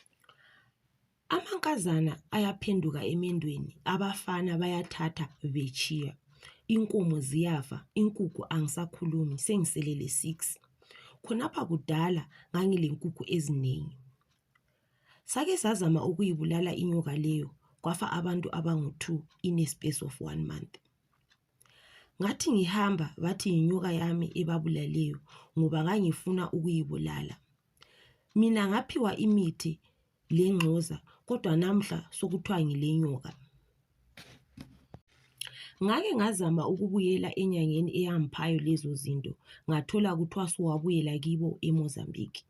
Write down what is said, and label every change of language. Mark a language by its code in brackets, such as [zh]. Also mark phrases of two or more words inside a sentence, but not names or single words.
[nd] Amankazana ayaphenduka emendweni, abafana bayathatha bechiya. Inkomo ziyafa, inkukhu angisakhulumi, sengiselele 6. Khonapha kudala ngangilenkukhu eziningi. Sake sazama ukuyibulala inyoka leyo, kwafa abantu abangu-2 [en] in a space of 1 month. [nd] Ngathi ngihamba bathi inyoka yami ebabulaleyo ngoba ngangifuna ukuyibulala. Mina ngaphiwa imithi lengcoza kodwa namhla sokuthiwa ngilenyoka. Ngake ngazama ukubuyela enyangeni eyangiphayo lezo zinto, ngathola kuthiwa siwabuyela kibo eMozambique.